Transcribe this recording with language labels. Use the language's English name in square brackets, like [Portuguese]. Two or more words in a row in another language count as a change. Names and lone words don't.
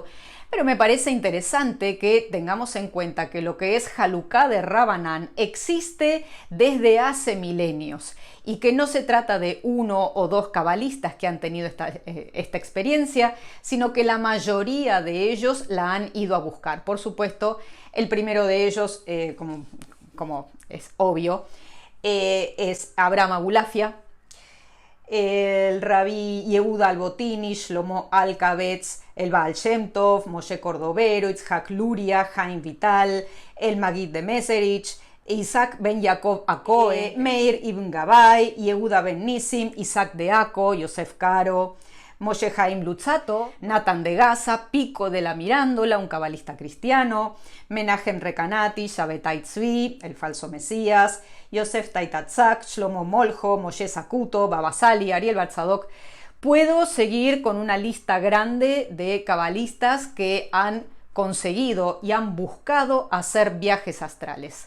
[Spanish] Pero me parece interesante que tengamos en cuenta que lo que es Halukha de Rabbanan existe desde hace milenios y que no se trata de uno o dos cabalistas que han tenido esta experiencia, sino que la mayoría de ellos la han ido a buscar. Por supuesto, el primero de ellos, como es obvio, es Abraham Abulafia, el Rabí Yehuda Albotini, Shlomo Alkabetz, el Baal Shem Tov, Moshe Cordovero, Itzhak Luria, Chaim Vital, el Magid de Meserich, Isaac ben Yaakov Akoe, Meir ibn Gabay, Yehuda ben Nissim, Isaac de Ako, Yosef Karo, Moshe Chaim Lutzato, Nathan de Gaza, Pico de la Mirándola, un cabalista cristiano, Menachem Rekanati, Shabbatai Tzvi, el falso Mesías, Yosef Taitatzak, Shlomo Moljo, Moshe Sakuto, Baba Sali, Ariel Batzadok. Puedo seguir con una lista grande de cabalistas que han conseguido y han buscado hacer viajes astrales.